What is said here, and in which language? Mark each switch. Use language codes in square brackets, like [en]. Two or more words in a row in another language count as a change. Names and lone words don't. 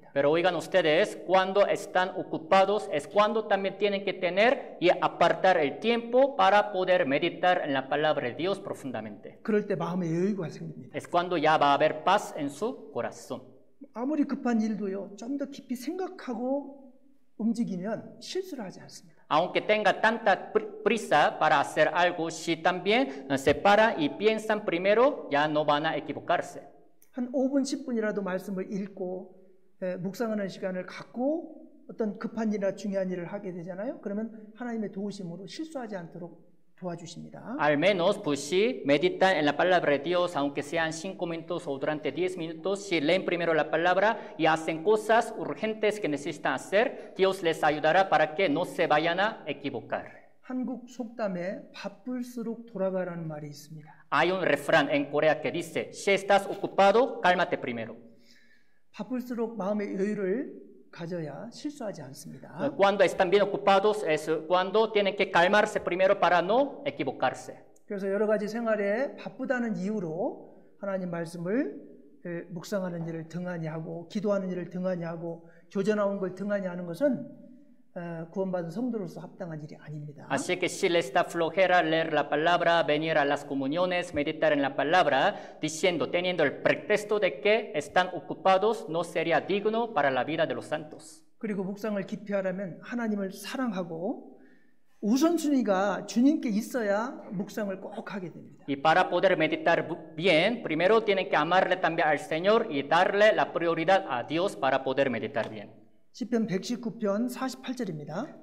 [es] Pero oigan ustedes, cuando están ocupados es cuando también tienen que tener y apartar el tiempo para poder meditar en la palabra de Dios profundamente. [ko] 그럴 때 마음의 여유가 생깁니다. [es] Es cuando ya va a haber paz en su corazón. [ko] 아무리 급한 일도요, 좀 더 깊이 생각하고 움직이면 실수를 하지 않습니다. [es] Aunque tenga tanta prisa para hacer algo, si también se paran y piensan primero, ya no van a equivocarse. [ko] 한 5분, 10분이라도 말씀을 읽고 묵상하는 시간을 갖고 어떤 급한 일이나 중요한 일을 하게 되잖아요. 그러면 하나님의 도우심으로 실수하지 않도록 도와주십니다. [es] Al menos, pues si meditan en la palabra de Dios, aunque sean 5 minutos o durante 10 minutos, si leen primero la palabra y hacen cosas urgentes que necesitan hacer, Dios les ayudará para que no se vayan a equivocar. [ko] 한국 속담에 바쁠수록 돌아가라는 말이 있습니다. [es] Hay un refrán en Corea que dice, si estás ocupado, cálmate primero. [ko] 바쁠수록 마음의 여유를 가져야 실수하지 않습니다. [es] Cuando están bien ocupados es cuando tienen que calmarse primero para no equivocarse. [ko] 그래서 여러 가지 생활에 바쁘다는 이유로 하나님 말씀을 묵상하는 일을 등한히 하고 기도하는 일을 등한히 하고 교제 나온 걸 등한히 하는 것은 구원받은 성도로서 합당한 일이 아닙니다. [es] Así que si les da flojera leer la palabra, venir a las comuniones, meditar en la palabra, diciendo, teniendo el pretexto de que están ocupados, no sería digno para la vida de los santos. [ko] 그리고 묵상을 깊이 하려면 하나님을 사랑하고 우선순위가 주님께 있어야 묵상을 꼭 하게 됩니다. [es] Y para poder meditar bien, primero tienen que amarle también al Señor y darle la prioridad a Dios para poder meditar bien. [ko] 시편 119편 48절입니다.